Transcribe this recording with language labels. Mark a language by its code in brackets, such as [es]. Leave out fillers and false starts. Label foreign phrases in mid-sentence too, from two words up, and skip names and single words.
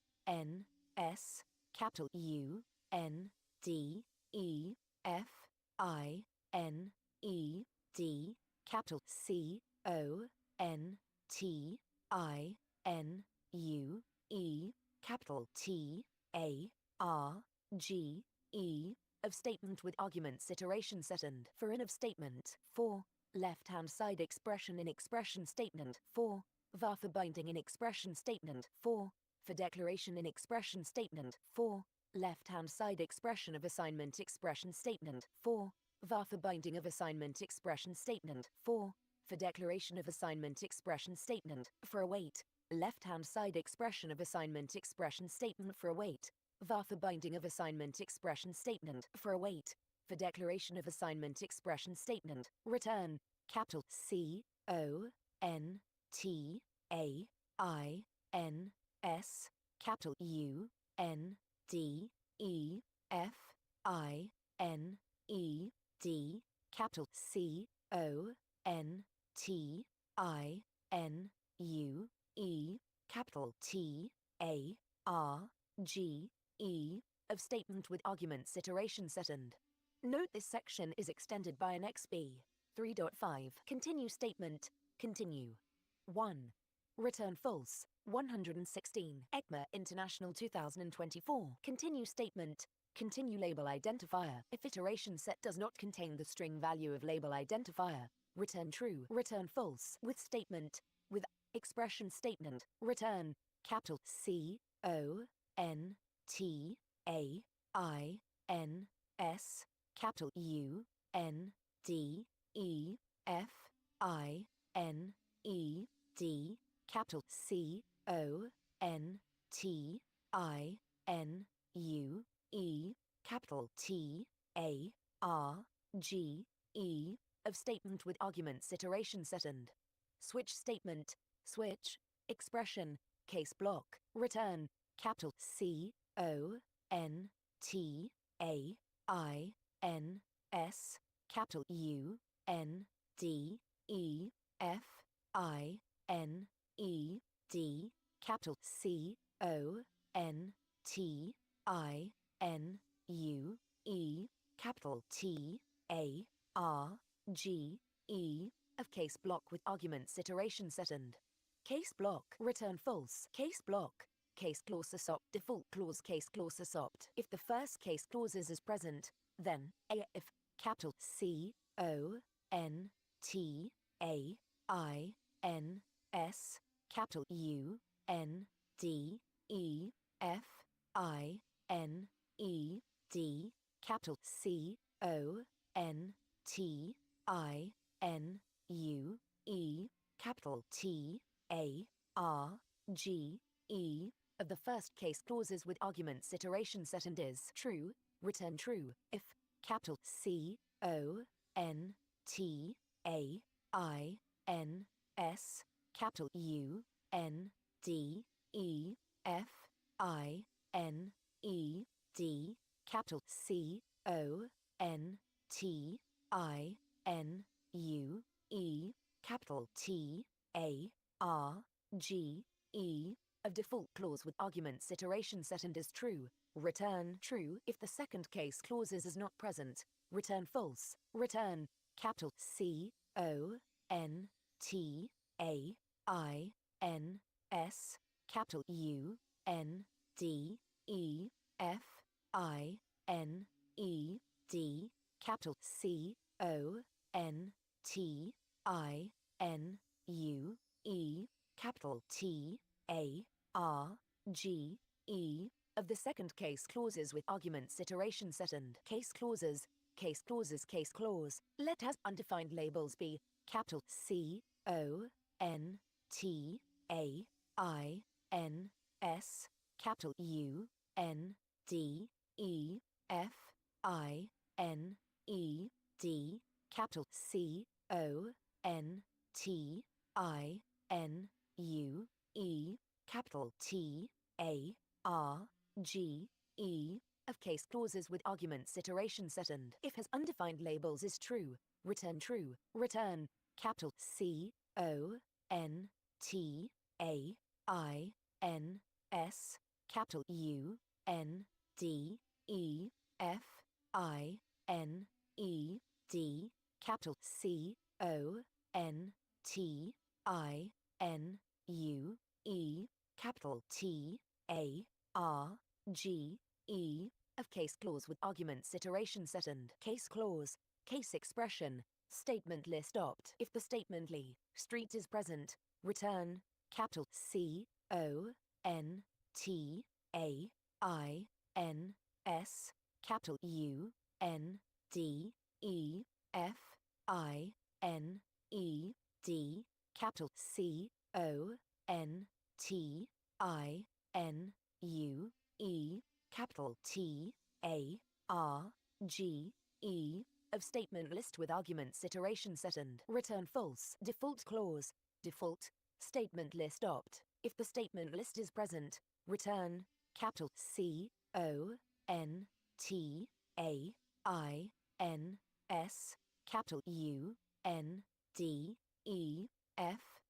[en] N S capital U N D E F I N E D capital C O N T I N U E capital T, A, R, G, E, of statement with arguments iteration second. For in of statement. 4. Left-hand side expression in expression statement. 4. var for binding in expression statement. 4. For declaration in expression statement. 4. Left-hand side expression of assignment expression statement. 4. var for binding of assignment expression statement. 4. For declaration of assignment expression statement. For await. Left-hand side expression of assignment expression statement. For await. var for binding of assignment expression statement. For await. For declaration of assignment expression statement. Return. Capital C O N T A I N S. Capital U N D E F I N E D. Capital C O N T I N U E. Capital T A R G E. Of statement with arguments iteration second. Note this section is extended by an XB. 3.5. Continue statement. Continue. 1. Return false. 116. ECMA International 2024. Continue statement. Continue label identifier. If iteration set does not contain the string value of label identifier, return true. Return false. With statement. With expression statement. Return. Capital C O N T A I N S. Capital U N D E F I N E D. Capital C O N T I N U E. Capital T A R G E. Of statement with arguments iteration second. Switch statement. Switch. Expression. Case block. Return. Capital C O N T A I N S. Capital U N D E F I N E D. Capital C O N T I N U E. Capital T A R G E. Of case block with arguments iteration second. Case block. Return false. Case block. Case clause assopt. Default clause case clause assopt. If the first case clause is present, then A. If capital C O N T A I N S. Capital U N D E F I N E D. Capital C O N T I N U E. Capital T A R G E. Of the first case clauses with arguments iteration second is true. Return true. If capital C O N T A I N S. Capital U N D E F I N E D. Capital C O N T I N U E. Capital T A R G E. Of default clause with arguments iteration second is true. Return true. If the second case clause is not present, return false. Return capital C O N T A I N S. Capital U N D E F I N E D. Capital C O N T I N U E. Capital T A R G E. Of the second case clauses with arguments iteration second. Case clauses. Case clauses. Case clause. Let has undefined labels be capital C O N T A I N S. Capital U N D E F I N E D. Capital C O N T I N U E. Capital T A R G E. Of case clauses with arguments iteration second. If has undefined labels is true, return true. Return capital C O N T A I N S. Capital U N D E F I N E D. Capital C O N T I N U E. Capital T A R G E of case clause with arguments iteration set and case clause, case expression, statement list opt. If the statement Lee Street is present, return capital C O N T A I N S capital U N D E F I N E D capital C O N T I N U E capital T A R G E of statement list with arguments iteration set and return false default clause default statement list opt. If the statement list is present, return capital C O N T A I N S capital U N D E F